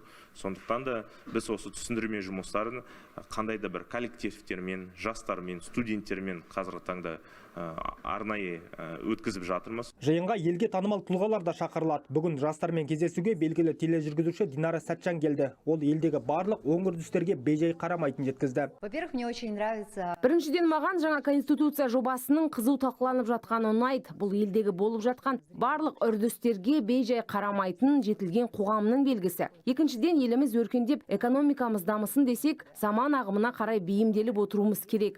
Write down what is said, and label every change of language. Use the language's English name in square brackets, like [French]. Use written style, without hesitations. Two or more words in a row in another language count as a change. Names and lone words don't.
[Kazakh] Сондықтан да біз осы түсіндірме жұмыстарын қандай да бір коллективтермен, жастармен, студенттермен қазіргі таңда арнайы өткізіп жатырмыз. Жиынға елге танымал тұлғалар да шақырылады. Бүгін жастармен кездесуге белгілі тележүргізуші Динара Сәтжан келді. Ол елдегі барлық оң үрдістерге бейжай қарамайтын жеткізді. [Russian] Во-первых, мне очень нравится. [Kazakh] Біріншіден, маған жаңа конституция жобасының қызу талқыланып жатқаны ұнайды. Бұл елдегі болып жатқан барлық үрдістерге бейжай қарамайтын жетілген қоғамның белгісі. Екіншіден, еліміз өркендеп, экономикамыз дамысын десек, заман ағымына қарай бейімделіп отыруымыз керек.